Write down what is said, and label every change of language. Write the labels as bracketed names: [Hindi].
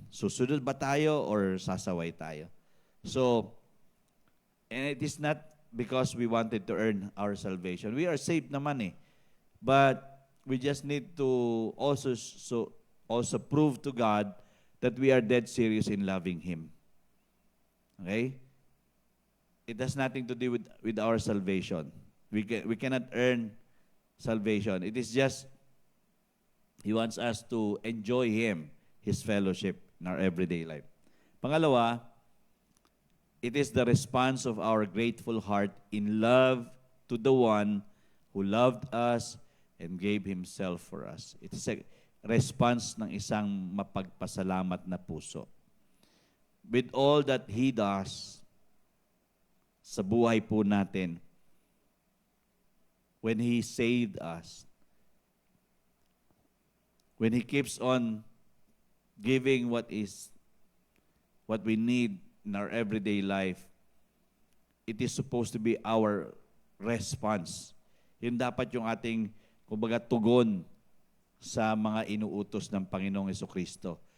[Filipino] Susunod ba tayo or sasaway tayo? [English] So, and it is not because we wanted to earn our salvation. We are saved naman But we just need to also prove to God that we are dead serious in loving Him. Okay? It has nothing to do with our salvation. We cannot earn salvation. It is just, He wants us to enjoy Him, His fellowship in our everyday life. Pangalawa, it is the response of our grateful heart in love to the one who loved us and gave Himself for us. It is a response [Filipino] ng isang mapagpasalamat na puso. [English] With all that He does [Filipino] sa buhay po natin, [English] when He saved us, when He keeps on giving what we need in our everyday life, it is supposed to be our response. [Filipino] Yun dapat yung ating, kumbaga, tugon sa mga inuutos ng Panginoong Jesucristo.